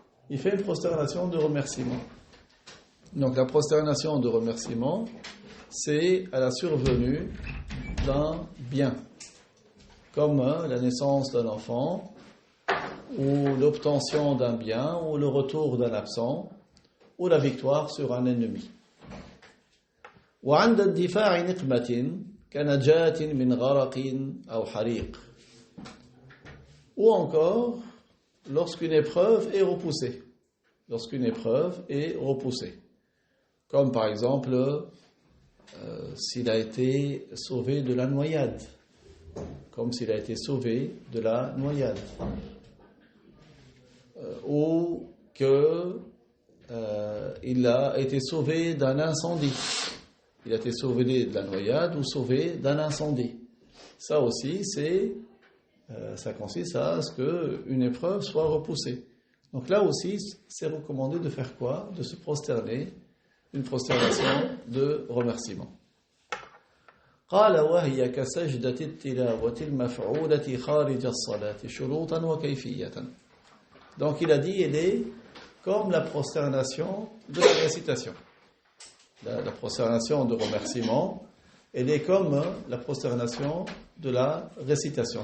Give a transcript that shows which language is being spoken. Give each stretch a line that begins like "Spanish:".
French: Il fait une prosternation de remerciement. Donc la prosternation de remerciement, c'est à la survenue d'un bien, comme la naissance d'un enfant, ou l'obtention d'un bien, ou le retour d'un absent, ou la victoire sur un ennemi.
Arabic: وعند الدفاع نقمة كنجاة من غرق أو حريق.
French: Ou encore, lorsqu'une épreuve est repoussée. Lorsqu'une épreuve est repoussée. Comme par exemple, s'il a été sauvé de la noyade. Comme s'il a été sauvé de la noyade. Ou que il a été sauvé d'un incendie. Il a été sauvé de la noyade ou sauvé d'un incendie. Ça aussi, ça consiste à ce qu'une épreuve soit repoussée. Donc là aussi, c'est recommandé de faire quoi? De se prosterner, une prosternation de remerciement.
Arabic: قال وهي كسجدة التلاوة المفعولة خارج الصلاة شروطا وكيفية.
French: Donc il a dit, elle est comme la prosternation de la récitation. La prosternation de remerciement, elle est comme la prosternation de la récitation.